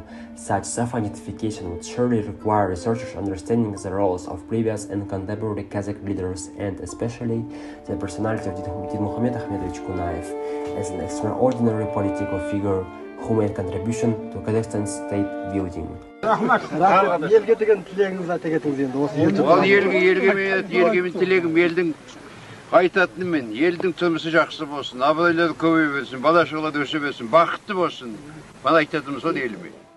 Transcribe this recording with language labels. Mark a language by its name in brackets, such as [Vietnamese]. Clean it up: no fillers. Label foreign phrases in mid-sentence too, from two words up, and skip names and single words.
[English] Such self-identification would surely require researchers understanding the roles of previous and contemporary Kazakh leaders, and especially the personality of Dinmuhamed Ahmedovich Kunaev as an extraordinary political figure who made contribution to Kazakhstan's state building. [Kazakh] Елге деген тілегіңізді айта кетіңіз енді осы Ал елге мен тілегім елдің қайтатынымен, елдің тұрмысы жақсы болсын, абыройлары көбейе берсін, бала шағалар өсе берсін, бақытты болсын. Бана айтатынымыз сол еліме.